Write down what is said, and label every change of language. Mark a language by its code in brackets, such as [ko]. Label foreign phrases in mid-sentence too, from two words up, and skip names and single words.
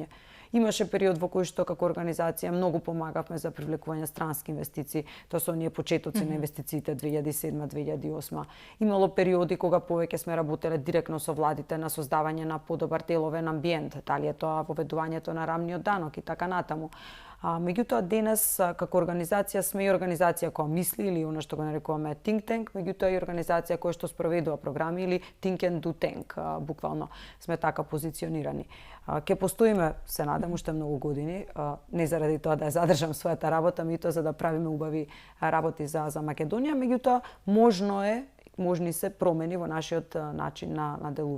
[mk] Имаше период во кој што како организација многу помагавме за привлекување странски инвестиции, тоа се оние почетоци на инвестициите 2007-2008. Имало периоди кога повеќе сме работеле директно со владите на создавање на подобар деловен амбиент, дали е тоа воведувањето на рамниот данок и така натаму. Меѓутоа денес како организација сме и организација која мисли или она што го нарекуваме [en] think tank, [mk] меѓутоа и организација која што спроведува програми или [en] think and do tank, [mk] буквално сме така позиционирани. Ке постоиме, се надам, уште многу години, не заради тоа да ја задржам својата работа, меѓутоа за да правиме убави работи за Македонија, меѓутоа можни се промени во нашиот начин на делување.